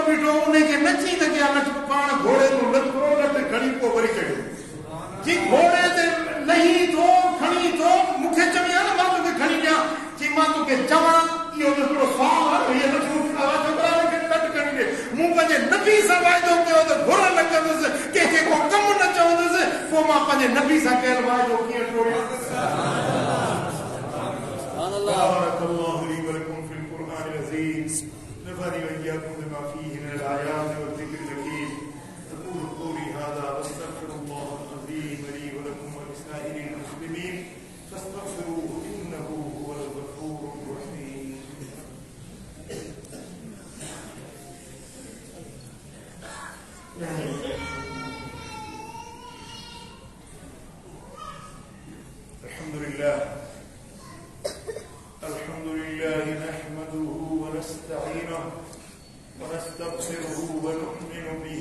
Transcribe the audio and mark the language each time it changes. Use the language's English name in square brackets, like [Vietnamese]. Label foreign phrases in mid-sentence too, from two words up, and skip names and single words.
[Sindhi] बीठो उनखे नची त कया लठ पाण घोड़े तो लथो लठ खणी पोइ वरी चढ़ियो जी घोड़े ते लही थो खणी थो मूंखे चवी आहे न मां तोखे खणी ॾियां जी मां तोखे चवां इहो हिकिड़ो सुवाल आहे हीअ लठ छोकिरा खे लठ खणी ॾे मूं पंहिंजे नबी सां वाइदो कयो त घुर न कंदुसि कंहिंखे को कमु न चवंदुसि पोइ मां पंहिंजे नबी सां कयल वाइदो कीअं टोड़ियां [Arabic] بارك الله لي ولكم في القرآن العظيم نفعني وإياكم بما فيه من الآيات والذكر الحكيم أقول قولي هذا واستغفر الله العظيم لي ولكم ولسائر المسلمين فاستغفروه إنه هو الغفور الرحيم الحمد لله نحمده ونستعينه ونستغفره ونؤمن به